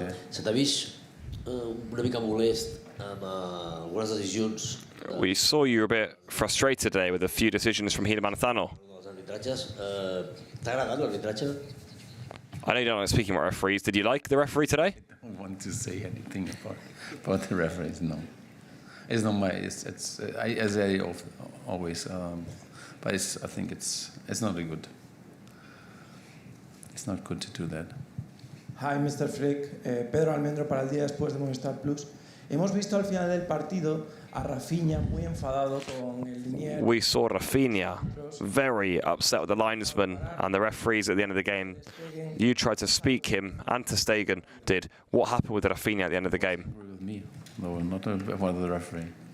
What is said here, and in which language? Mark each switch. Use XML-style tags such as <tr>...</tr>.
<ca>Se t'ha vist una mica molest amb algunes decisions?</ca> <en>We saw you a bit frustrated today with a few decisions from Gil Manzano.</en> <ca>Els arbitratges. T'ha agradat l'arbitratge?</ca> <en>I know you don't like speaking about referees. Did you like the referee today? I don't want to say anything about the referees. No, it's not my. I say always, but I think it's not good. It's not good to do that. Hi, Mr. Flick.</en> <es>Pedro Almendro para el día después de Movistar Plus. Hemos visto al final del partido a Rafinha muy enfadado con el linier.</es> <en>We saw Rafinha very upset with the linesman and the referees at the end of the game. You tried to speak him, and Ter Stegen did. What happened with Rafinha at the end of the game? With me, no, not about the referee.</en>